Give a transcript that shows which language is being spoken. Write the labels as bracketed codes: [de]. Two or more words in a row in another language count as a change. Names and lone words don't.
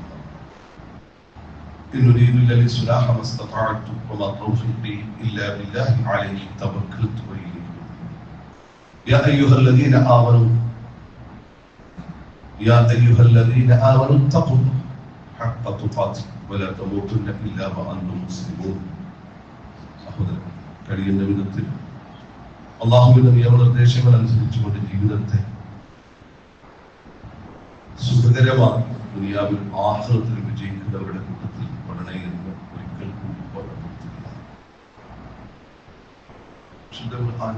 [ar] إن أريد إلا الإصلاح ما استطعت وما توفيقي إلا بالله عليه توكلت وإليه. يا أيها الذين آمنوا اتقوا الله حق تقاته ولا تموتن إلا وأنتم مسلمون. [ml] സഹോദരൻ, കഴിയുന്ന വിധത്തിൽ അല്ലാഹുവിന്റെ നിയമനിർദ്ദേശങ്ങൾ അനുസരിച്ചുകൊണ്ട് ജീവിതത്തെ സുഖകരമായി ദുനിയാവിൽ ആഖിറത്തിൽ വിജയിക്കുന്നവരുടെ കൂട്ടത്തിൽ പഠനയെന്ന് ഒരിക്കൽ കൂടി ഓർമ്മപ്പെടുത്തുക.